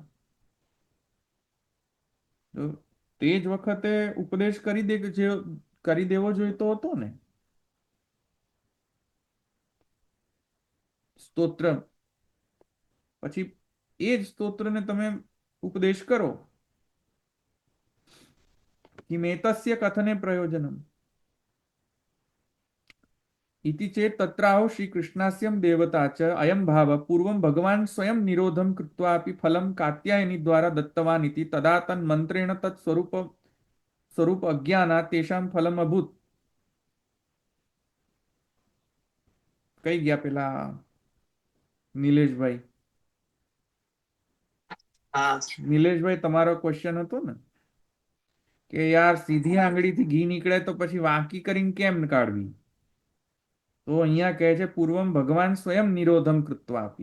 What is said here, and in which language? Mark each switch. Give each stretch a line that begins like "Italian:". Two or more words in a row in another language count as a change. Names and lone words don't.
Gujarati: તે જ વખતે ઉપદેશ કરી દેવો જોઈતો હતો ને. સ્તોત્ર પછી એ જ સ્તોત્રને તમે ઉપદેશ કરો.
Sanskrit: કિમેતસ્ય કથને પ્રયોજનમ इति चेत् तत्राहो श्रीकृष्णास्यं देवता च अयं भाव पूर्वं भगवान् स्वयं निरोधं कृत्वापि फलं कात्यायनी द्वारा दत्तवान् इति तदा तन्मन्त्रेण तत् स्वरूप अज्ञानात् तेषां फलम् अभूत्.
Gujarati: કઈ ગયા પેલા નિલેશભાઈ? હા નિલેશભાઈ, તમારો ક્વેશ્ચન હતો ને કે યાર સીધી આંગળીથી ઘી નીકળે તો પછી વાંકી કરીને કેમ કાઢવી? તો અહીંયા કહે છે
Sanskrit: પૂર્વમ ભગવાન સ્વયં નિરોધમ કૃત્વા આપી.